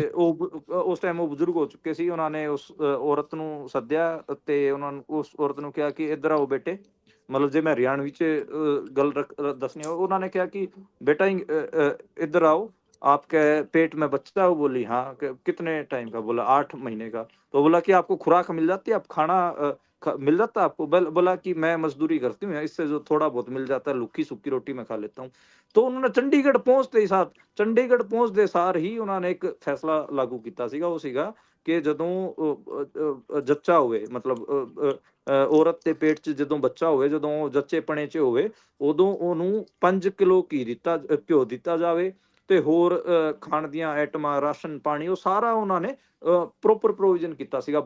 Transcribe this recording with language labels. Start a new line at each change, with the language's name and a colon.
Punjabi: ਤੇ ਉਸ ਟਾਈਮ ਉਹ ਬਜ਼ੁਰਗ ਹੋ ਚੁੱਕੇ ਸੀ। ਉਹਨਾਂ ਨੇ ਉਸ ਔਰਤ ਨੂੰ ਸੱਦਿਆ, ਤੇ ਉਹਨਾਂ ਨੂੰ ਉਸ ਔਰਤ ਨੂੰ ਕਿਹਾ ਕਿ ਇੱਧਰ ਆਓ ਬੇਟੇ, ਮਤਲਬ ਜੇ ਮੈਂ ਹਰਿਆਣਵੀ 'ਚ ਗੱਲ ਦੱਸਣੀ ਹੋ, ਉਹਨਾਂ ਨੇ ਕਿਹਾ ਕਿ
Hindi: बेटा इधर आओ, आपके पेट में बच्चा है? वो बोली हाँ। कितने टाइम का? बोला 8 महीने का। तो बोला कि आपको खुराक मिल जाती है, आप खाना मिल जाता है आपको? बोला कि मैं मजदूरी करती हूँ, इससे जो थोड़ा बहुत मिल जाता है, लुक्की सुक्की रोटी मैं खा लेता हूँ। तो उन्होंने चंडीगढ़ पहुंचते सार ही उन्होंने एक फैसला लागू किया सीगा, वो सीगा
Punjabi: ਕਿ ਜਦੋਂ ਜੱਚਾ ਹੋਵੇ, ਮਤਲਬ ਔਰਤ ਦੇ ਪੇਟ 'ਚ ਜਦੋਂ ਬੱਚਾ ਹੋਵੇ, ਜਦੋਂ ਉਹ ਜੱਚੇਪਣੇ 'ਚ ਹੋਵੇ, ਉਦੋਂ ਉਹਨੂੰ 5 ਕਿਲੋ ਘਿਓ ਦਿੱਤਾ ਜਾਵੇ, ਤੇ ਹੋਰ ਖਾਣ ਦੀਆਂ ਆਈਟਮਾਂ, ਰਾਸ਼ਨ ਪਾਣੀ, ਉਹ ਸਾਰਾ ਉਹਨਾਂ ਨੇ ਪ੍ਰੋਪਰ ਪ੍ਰੋਵੀਜ਼ਨ ਕੀਤਾ ਸੀਗਾ।